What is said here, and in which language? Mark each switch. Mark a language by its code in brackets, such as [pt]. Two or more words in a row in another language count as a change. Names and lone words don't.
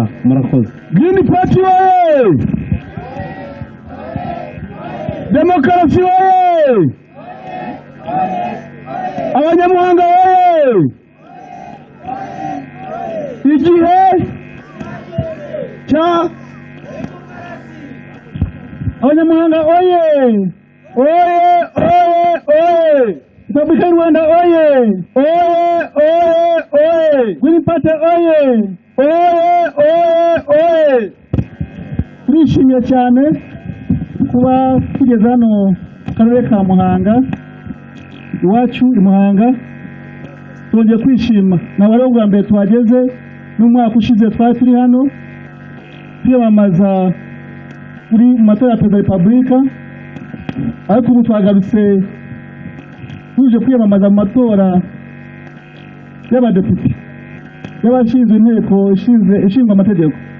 [rw] Murakoze. Green Party oye! Demokarasi oye! Abanyamuhanga oye! igihe cya Abanyamuhanga oye oye oye oye Repubulika y'u Rwanda oye oye oye oye Green Party oye oye oye oye turishimiye cyane kuba tugeze hano mu karere ka Muhanga iwacu i Muhanga twongeye kwishima nawe rero bwa mbere twageze n'umwaka ushize twari turi hano kwiyamamaza kuri mu matora ya perezida wa repubulika ariko ubu twagarutse tuje kwiyamamaza mu matora y'abadepite y'abashinzwe inteko ishinzwe amategeko.